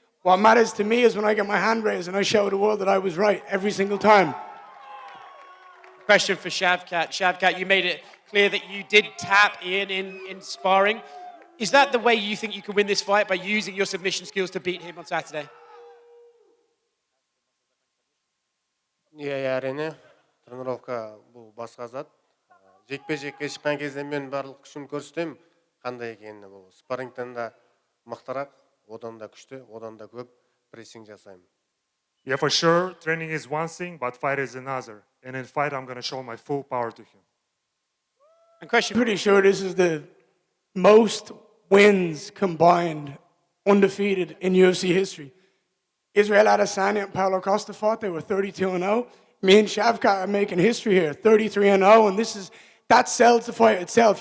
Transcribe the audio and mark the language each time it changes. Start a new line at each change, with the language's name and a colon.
English: What matters to me is when I get my hand raised and I show the world that I was right every single time. Question for Shavkat. Shavkat, you made it clear that you did tap Ian in sparring. Is that the way you think you can win this fight, by using your submission skills to beat him on Saturday?
Kazakh: Иә, әрине. Тренировка бұл басқа зат. Жекпе-жекке шыққан кезде мен барлық күшімді көрсетемін. Қандай екенін бұл спаррингтен да мықтырақ, одан да күшті, одан да көп прессинг жасаймын.
English: Yeah, for sure, training is one thing, but fight is another. And in fight, I'm going to show my full power to him. And question. Pretty sure this is the most wins combined, undefeated in UFC history. Israel Adesanya and Paulo Costa fought. They were 32-0. Me and Shavkat are making history here, 33-0, and that sells the fight itself.